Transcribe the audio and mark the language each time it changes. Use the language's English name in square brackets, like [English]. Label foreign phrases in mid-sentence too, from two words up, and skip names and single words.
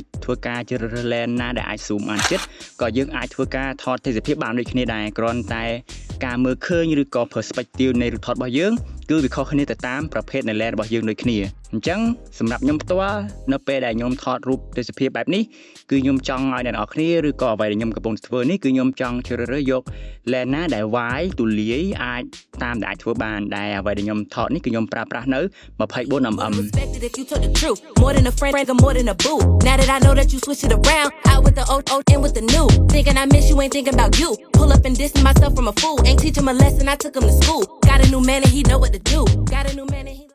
[Khmer] ធ្វើការជ្រើសរើស lens ណាដែលអាច zoom បានជិតក៏យើងអាចធ្វើការថតទេសភាពបានដូចគ្នាដែរគ្រាន់តែការមើលឃើញឬក៏ perspective នៃរូបថតរបស់យើងគឺវាខុសគ្នាទៅតាមប្រភេទនៃ lens របស់យើងដូចគ្នាអញ្ចឹងសម្រាប់ខ្ញុំផ្ទាល់នៅពេលដែលខ្ញុំថតរូបទេសភាពបែបនេះគឺខ្ញុំចង់ឲ្យអ្នកនរគ្នាឬក៏អ្វីដែលខ្ញុំកំពុងធ្វើនេះគឺខ្ញុំចង់ជ្រើសរើសយក lens ណាដែលវាយទូលាយអាចតាមដែលអាចធ្វើបានដែរអ្វីដែលខ្ញុំថតនេះគឺខ្ញុំប្រើប្រាស់នៅ 24mm [English] More than a friend, more than a boo. Now that I know that you switch it around, out with the old, in with the new. Thinking I miss you, ain't thinking about you. Pull up and distance myself from a fool. Ain't teach him a lesson, I took him to school. Got a new man and he know what to do. Got a new man and he